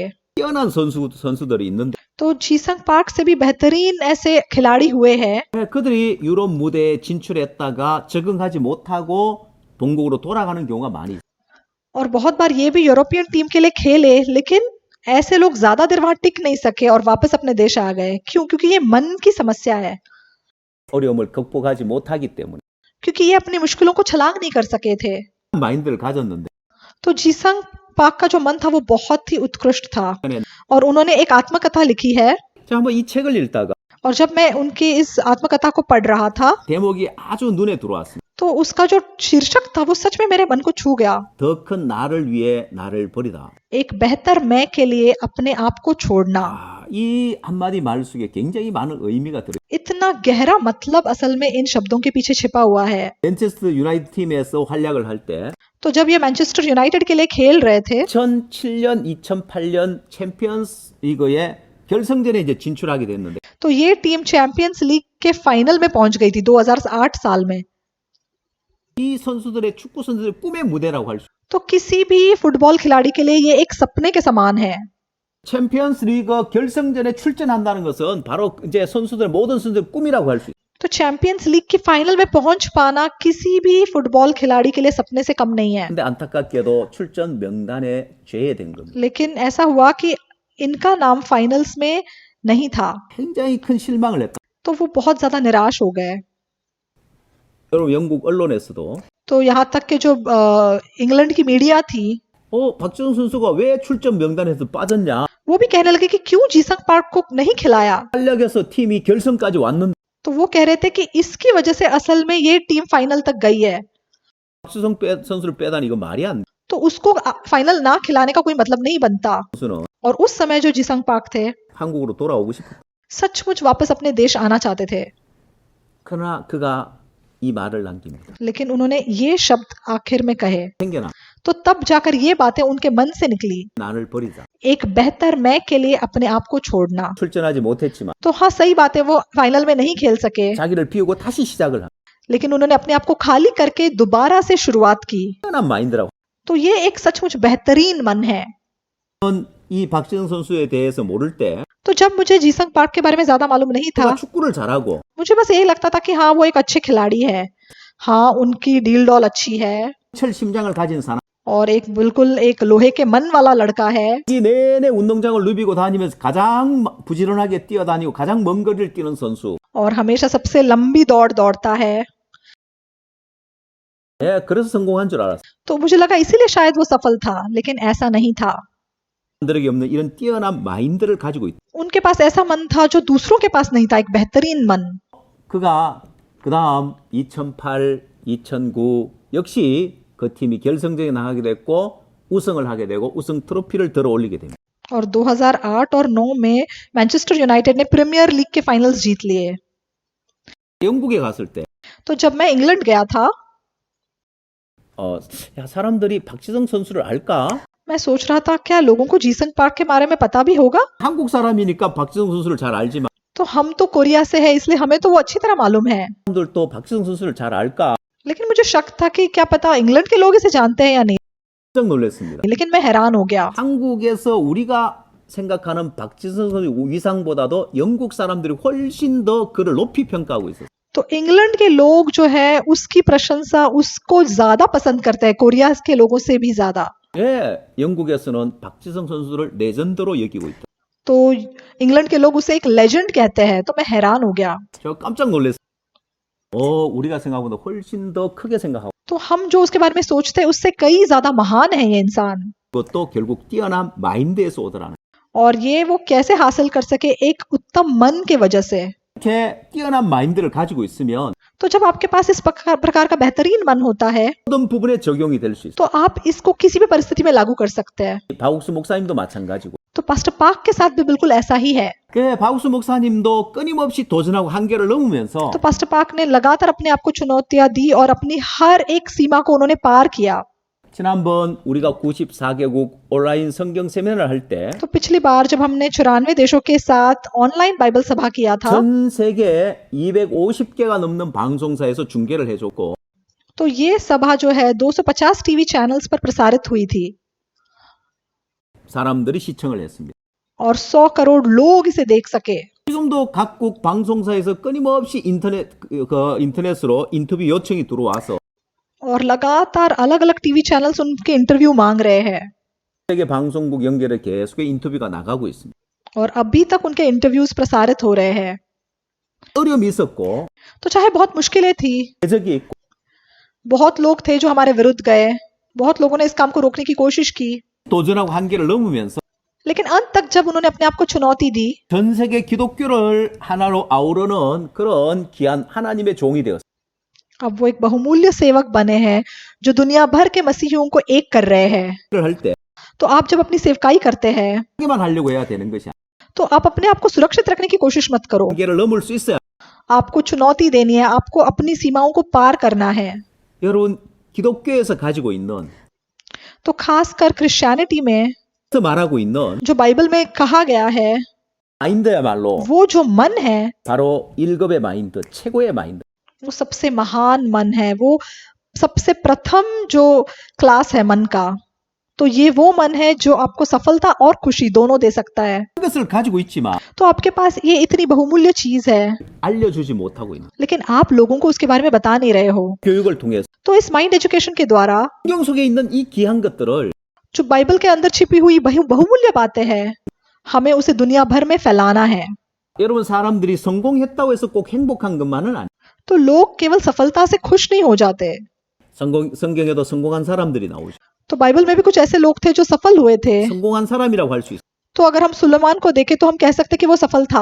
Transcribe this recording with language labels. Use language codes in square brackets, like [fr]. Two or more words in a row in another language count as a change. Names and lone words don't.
[ko] 뛰어난 선수들이 있는데 [hi] तो जीसंग पार्क से भी बेहतरीन ऐसे खिलाड़ी हुए हैं, [ko] 그들이 유럽 무대에 진출했다가 적응하지 못하고 본국으로 돌아가는 경우가 많이 있어요. [hi] और बहुत बार ये भी यूरोपियन टीम के लिए खेले, लेकिन ऐसे लोग ज्यादा देर वहां टिक नहीं सके और वापस अपने देश आ गए। क्यों? क्योंकि ये मन की समस्या है, [ko] 어려움을 극복하지 못하기 때문에 [hi] क्योंकि ये अपनी मुश्किलों को छलांग नहीं कर सके थे। [ko] 마인드를 가졌는데 [hi] तो जीसंग पार्क का जो मन था वो बहुत ही उत्कृष्ट था और उन्होंने एक आत्मकथा लिखी है। [ko] 제가 한번 이 책을 읽다가 [hi] और जब मैं उनकी इस आत्मकथा को पढ़ रहा था [ko] 대목이 아주 눈에 들어왔습니다. [hi] तो उसका जो शीर्षक था वो सच में मेरे मन को छू गया। [ko] 더 큰 나를 위해 나를 버리다. [hi] एक बेहतर मैं के लिए अपने आप को छोड़ना। [ko] 이 한마디 말 속에 굉장히 많은 의미가 들어요. [hi] इतना गहरा मतलब असल में इन शब्दों के पीछे छिपा हुआ है। [ko] 맨체스터 유나이티드 팀에서 활약을 할 때 [hi] तो जब ये मैनचेस्टर यूनाइटेड के लिए खेल रहे थे [ko] 2007년, 2008년 챔피언스 리그의 결승전에 이제 진출하게 됐는데 [hi] तो ये टीम चैंपियंस लीग के फाइनल में पहुंच गई थी 2008 साल में। [ko] 이 선수들의 축구 선수들의 꿈의 무대라고 할 수. [hi] तो किसी भी फुटबॉल खिलाड़ी के लिए ये एक सपने के समान है। [ko] 챔피언스 리그 결승전에 출전한다는 것은 바로 이제 선수들 모든 선수들의 꿈이라고 할 수. [hi] तो चैंपियंस लीग की फाइनल में पहुंच पाना किसी भी फुटबॉल खिलाड़ी के लिए सपने से कम नहीं है। [ko] 근데 안타깝게도 출전 명단에 제외된 겁니다. [hi] लेकिन ऐसा हुआ कि इनका नाम फाइनल्स में नहीं था, [ko] 굉장히 큰 실망을 했다. [hi] तो वो बहुत ज्यादा निराश हो गए। [ko] 여러분 영국 언론에서도 [hi] तो यहाँ तक कि जो इंग्लैंड की मीडिया थी [ko] 박지성 선수가 왜 출전 명단에서 빠졌냐? [hi] वो भी कहने लगे कि क्यों जीसंग पार्क को नहीं खिलाया। [ko] 활약해서 팀이 결승까지 왔는데 [hi] तो वो कह रहे थे कि इसकी वजह से असल में ये टीम फाइनल तक गई है, [ko] 박지성 선수를 빼다니 이거 말이 안 돼. [hi] तो उसको फाइनल ना खिलाने का कोई मतलब नहीं बनता। [ko] 선수는 [hi] और उस समय जो जीसंग पार्क थे [ko] 한국으로 돌아오고 싶었다. [hi] सचमुच वापस अपने देश आना चाहते थे, [ko] 그러나 그가 이 말을 남깁니다. [hi] लेकिन उन्होंने ये शब्द आखिर में कहे। [ko] 생겨나 [hi] तो तब जाकर ये बातें उनके मन से निकली, [ko] 나를 버리자. [hi] एक बेहतर मैं के लिए अपने आप को छोड़ना। [ko] 출전하지 못했지만 [hi] तो हाँ, सही बात है, वो फाइनल में नहीं खेल सके, [ko] 자기를 비우고 다시 시작을 한 [hi] लेकिन उन्होंने अपने आप को खाली करके दोबारा से शुरुआत की। [ko] 뛰어난 마인드라고. [hi] तो ये एक सचमुच बेहतरीन मन है। [ko] 이 박지성 선수에 대해서 모를 때 [hi] तो जब मुझे जीसंग पार्क के बारे में ज्यादा मालूम नहीं था, [ko] 그가 축구를 잘하고 [hi] मुझे बस यही लगता था कि हाँ वो एक अच्छे खिलाड़ी है, हाँ उनकी डील डॉल अच्छी है [ko] 철 심장을 가진 사람. [hi] और एक बिल्कुल एक लोहे के मन वाला लड़का है। [ko] 이 내내 운동장을 누비고 다니면서 가장 부지런하게 뛰어다니고 가장 먼 거리를 뛰는 선수. [hi] और हमेशा सबसे लंबी दौड़ दौड़ता है। [ko] 예, 그래서 성공한 줄 알았어. [hi] तो मुझे लगा इसीलिए शायद वो सफल था, लेकिन ऐसा नहीं था। [ko] 사람들에게 없는 이런 뛰어난 마인드를 가지고 있다. [hi] उनके पास ऐसा मन था जो दूसरों के पास नहीं था, एक बेहतरीन मन। [ko] 그가 그다음 2008, 2009 역시 그 팀이 결승전에 나가게 됐고 우승을 하게 되고 우승 트로피를 들어 올리게 됩니다. [hi] और 2008 और 9 में मैनचेस्टर यूनाइटेड ने प्रीमियर लीग के फाइनल्स जीत लिए। [ko] 영국에 갔을 때 [hi] तो जब मैं इंग्लैंड गया था, [ko] 야, 사람들이 박지성 선수를 알까? [hi] मैं सोच रहा था क्या लोगों को जीसंग पार्क के बारे में पता भी होगा। [ko] 한국 사람이니까 박지성 선수를 잘 알지만 [hi] तो हम तो कोरिया से है, इसलिए हमें तो वो अच्छी तरह मालूम है, [ko] 사람들도 박지성 선수를 잘 알까? [hi] लेकिन मुझे शक था कि क्या पता इंग्लैंड के लोग इसे जानते हैं या नहीं। [ko] 깜짝 놀랐습니다. [hi] लेकिन मैं हैरान हो गया। [ko] 한국에서 우리가 생각하는 박지성 선수 위상보다도 영국 사람들이 훨씬 더 그를 높이 평가하고 있었어요. [hi] तो इंग्लैंड के लोग जो है उसकी प्रशंसा उसको ज्यादा पसंद करते हैं, कोरिया के लोगों से भी ज्यादा। [ko] 예, 영국에서는 박지성 선수를 레전드로 여기고 있다. [hi] तो इंग्लैंड के लोग उसे एक लेजेंड कहते हैं। तो मैं हैरान हो गया। [ko] 저 깜짝 놀랐어요. 우리가 생각보다 훨씬 더 크게 생각하고 [hi] तो हम जो उसके बारे में सोचते हैं उससे कई ज्यादा महान है ये इंसान। [ko] 그것도 결국 뛰어난 माइं드에서 오더라는. [hi] और ये वो कैसे हासिल कर सके? एक उत्तम मन के वजह से। [ko] 이렇게 뛰어난 마인드를 가지고 있으면 [hi] तो जब आपके पास इस प्रकार का बेहतरीन मन होता है [ko] 모든 부분에 적용이 될 수 있어요. [hi] तो आप इसको किसी भी परिस्थिति में लागू कर सकते हैं। [ko] 바욱스 목사님도 마찬가지고. [hi] तो पास्टर पार्क के साथ भी बिल्कुल ऐसा ही है। [ko] 그 바욱스 목사님도 끊임없이 도전하고 한계를 넘으면서 [hi] तो पास्टर पार्क ने लगातार अपने आप को चुनौतियां दी और अपनी हर एक सीमा को उन्होंने पार किया। [ko] 지난번 우리가 94개국 온라인 성경 세미나를 할 때 [hi] तो पिछली बार जब हमने 94 देशों के साथ [en] online Bible [hi] सभा किया था [ko] 전 세계 250개가 넘는 방송사에서 중계를 해줬고 [hi] तो ये सभा जो है 250 [en] TV channels [hi] पर प्रसारित हुई थी [ko] 사람들이 시청을 했습니다. [hi] और 100 करोड़ लोग इसे देख सके। [ko] 지금도 각국 방송사에서 끊임없이 인터넷으로 인터뷰 요청이 들어와서 [hi] और लगातार अलग अलग [en] TV channels [hi] उनके इंटरव्यू मांग रहे हैं [ko] 세계 방송국 연결해 계속 인터뷰가 나가고 있습니다. [hi] और अभी तक उनके इंटरव्यूज प्रसारित हो रहे हैं। [ko] 어려움이 있었고 [hi] तो चाहे बहुत मुश्किलें थी, [ko] 대적이 있고 [hi] बहुत लोग थे जो हमारे विरुद्ध गए, बहुत लोगों ने इस काम को रोकने की कोशिश की, [ko] 도전하고 한계를 넘으면서 [hi] लेकिन अंत तक जब उन्होंने अपने आप को चुनौती दी [ko] 전 세계 기독교를 하나로 아우르는 그런 귀한 하나님의 종이 되었습니다. [hi] अब वो एक बहुमूल्य सेवक बने हैं जो दुनिया भर के मसीहियों को एक कर रहे हैं। [ko] 할 때 [hi] तो आप जब अपनी सेवकाई करते हैं [ko] 하기만 하려고 해야 되는 것이 [hi] तो आप अपने आप को सुरक्षित रखने की कोशिश मत करो। [ko] 한계를 넘을 수 있어야. [hi] आपको चुनौती देनी है, आपको अपनी सीमाओं को पार करना है। [ko] 여러분 기독교에서 가지고 있는 [hi] तो खासकर क्रिश्चियनिटी में [ko] 말하고 있는 [hi] जो बाइबल में कहा गया है [ko] 마인드야말로 [hi] वो जो मन है [ko] 바로 1급의 마인드, 최고의 마인드. [hi] वो सबसे महान मन है, वो सबसे प्रथम जो क्लास है मन का। तो ये वो मन है जो आपको सफलता और खुशी दोनों दे सकता है। [ko] 그것을 가지고 있지만 [hi] तो आपके पास ये इतनी बहुमूल्य चीज है [ko] 알려주지 못하고 있는 [hi] लेकिन आप लोगों को उसके बारे में बता नहीं रहे हो। [ko] 교육을 통해서 [hi] तो इस [en] mind education [hi] के द्वारा [ko] 성경 속에 있는 이 귀한 것들을 [hi] जो बाइबल के अंदर छिपी हुई बहुमूल्य बातें हैं हमें उसे दुनिया भर में फैलाना है। [ko] 여러분 사람들이 성공했다고 해서 꼭 행복한 것만은 아니에요. [hi] तो लोग केवल सफलता से खुश नहीं हो जाते। [ko] 성경에도 성공한 사람들이 나오죠. [hi] तो बाइबल में भी कुछ ऐसे लोग थे जो सफल हुए थे। [ko] 성공한 사람이라고 할 수 있어요. [hi] तो अगर हम सुलेमान को देखें तो हम कह सकते कि वो सफल था।